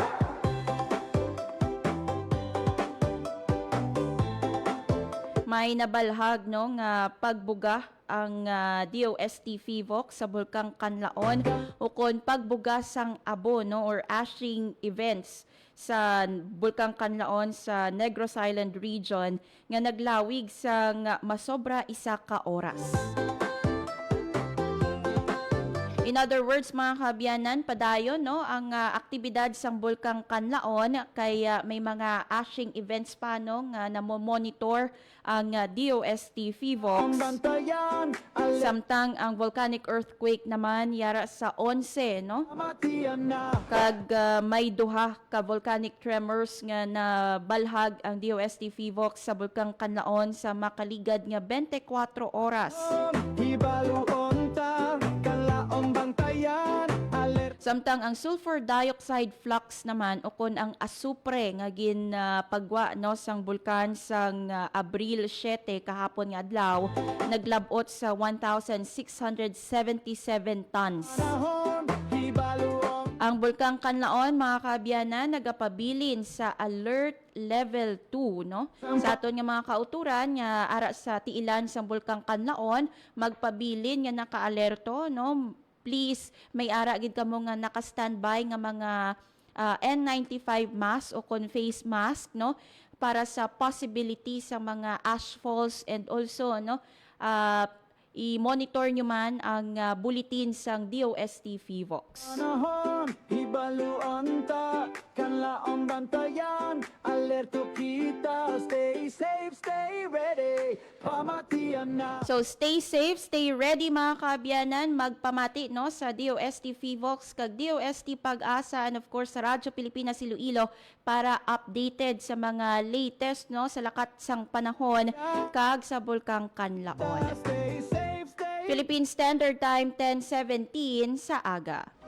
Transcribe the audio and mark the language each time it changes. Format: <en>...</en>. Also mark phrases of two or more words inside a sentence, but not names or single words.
<hil>May nabalhag, no, nga pagbuga ang DOST Fivox sa Bulkang Kanlaon o kon pagbuga sang abo, no, or</hil> <en>ashing events</en> <hil>sa Bulkang Kanlaon sa Negros Island Region nga naglawig sa masobra isa ka oras.</hil> <en>In other words,</en> <hil>mga kabiyanan, padayon no, ang aktibidad sang Bulkang Kanlaon kay may mga</hil> <en>ashing events</en> <hil>pa no, nga namo-monitor ang DOST FIVOX. Samtang ang</hil> <en>volcanic earthquake</en> <hil>naman yara sa 11 no. Kag may duha ka</hil> <en>volcanic tremors</en> <hil>nga nabalhag ang DOST FIVOX sa Bulkang Kanlaon sa makaligad nga 24 oras. Samtang ang</hil> <en>sulfur dioxide flux</en> <hil>naman ukon ang asupre nga pagwa no sang bulkan sang Abril 7 kahapon nga adlaw naglabot sa 1,677 tons. Ang Bulkang Kanlaon, mga kabiyanan, nagapabilin sa</hil> <en>alert level 2,</en> <hil>no? Sa aton nga mga kauturan nga ara sa tiilan sang Bulkang Kanlaon, magpabilin nga naka-alerto, no? Please, may ara gid kamo nga naka-standby nga mga N95 mask o kon</hil> <en>face mask,</en> <hil>no? Para sa possibility sa mga</hil> <en>ash falls and also,</en> <hil>no? I-monitor nyo man ang bulletin sang DOST FIVOX. So</hil> <en>stay safe, stay ready</en> <hil>mga kabiyanan, magpamati no sa DOST FIVOX kag DOST Pag-asa</hil> <en>and of course</en> <hil>sa Radyo Pilipinas Iloilo para updated sa mga latest no sa lakat sang panahon kag sa Bulkang Kanlaon.</hil> <en>Philippine Standard Time 10:17</en> <hil>sa aga.</hil>